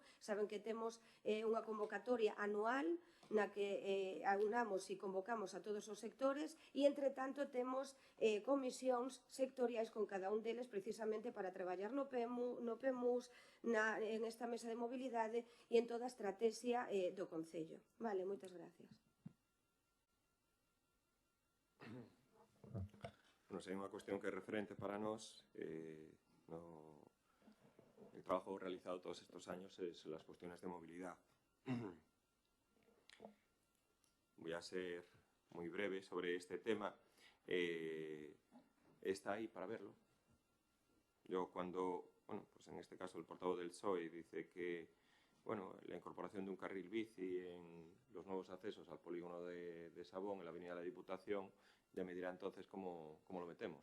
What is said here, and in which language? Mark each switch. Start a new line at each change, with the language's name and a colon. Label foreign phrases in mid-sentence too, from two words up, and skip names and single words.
Galician: Saben que temos unha convocatoria anual na que aunamos e convocamos a todos os sectores e, entre tanto, temos comisións sectoriais con cada un deles precisamente para traballar no PEMUS, en esta mesa de mobilidade e en toda a estrategia do Concello. Vale, moitas gracias. Non sei, unha cuestión que é referente para nós no
Spanish: el trabajo realizado todos estos años es las cuestiones de movilidad. Voy a ser muy breve sobre este tema. Está ahí para verlo. Yo cuando, bueno, pues en este caso el portavoz del PSOE dice que, bueno, la incorporación de un carril bici en los nuevos accesos al polígono de Sabón, en la avenida de la Diputación, ya me dirá entonces cómo lo metemos.